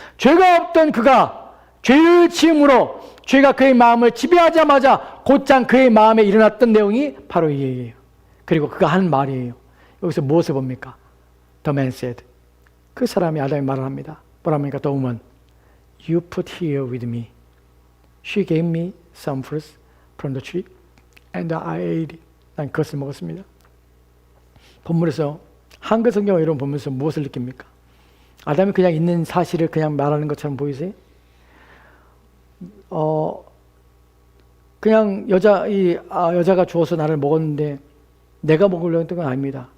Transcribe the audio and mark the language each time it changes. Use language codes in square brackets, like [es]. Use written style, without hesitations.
[ko] 죄가 없던 그가 죄를 지음으로 죄가 그의 마음을 지배하자마자 곧장 그의 마음에 일어났던 내용이 바로 이 얘기예요. 그리고 그가 하는 말이에요. 여기서 무엇을 봅니까? [en] The man said. [ko] 그 사람이 아담이 말을 합니다. 뭐라 합니까? [en] The woman. You put here with me. She gave me some fruits from the tree and I ate it. [ko] 난 그것을 먹었습니다. 본문에서 한글 성경을 이런 보면서 무엇을 느낍니까? 아담이 그냥 있는 사실을 그냥 말하는 것처럼 보이세요? 그냥 여자가 주어서 나를 먹었는데 내가 먹으려고 했던 건 아닙니다.